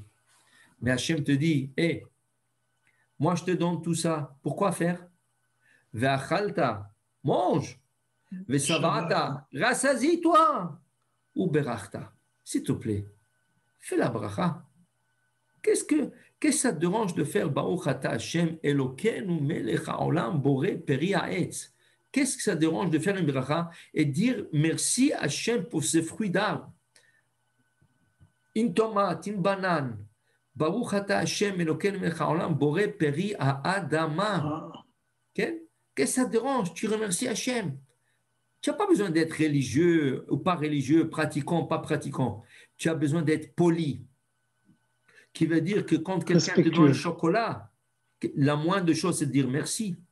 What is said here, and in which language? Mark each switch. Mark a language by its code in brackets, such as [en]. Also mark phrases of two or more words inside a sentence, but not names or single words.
[fr] Mais Hachem te dit, hé, moi je te donne tout ça. Pourquoi faire? Ve'achalta, mange. Ve'savata, rassasie-toi. Ou berachta, s'il te plaît, fais la bracha. Qu'est-ce que ça te dérange de faire [he] ברוך אתה השם אלוקינו מלך העולם בורא פרי העץ? [fr] Qu'est-ce que ça te dérange de faire une bracha et dire merci Hashem pour ces fruits d'arbre? Une tomate, une banane. [he] ברוך אתה השם אלוקינו מלך העולם בורא פרי האדמה. [fr] Qu'est-ce que ça te dérange? Tu remercies Hashem. Tu n'as pas besoin d'être religieux ou pas religieux, pratiquant ou pas pratiquant. Tu as besoin d'être poli. Qui veut dire que quand quelqu'un te donne un chocolat, la moindre chose, c'est de dire merci.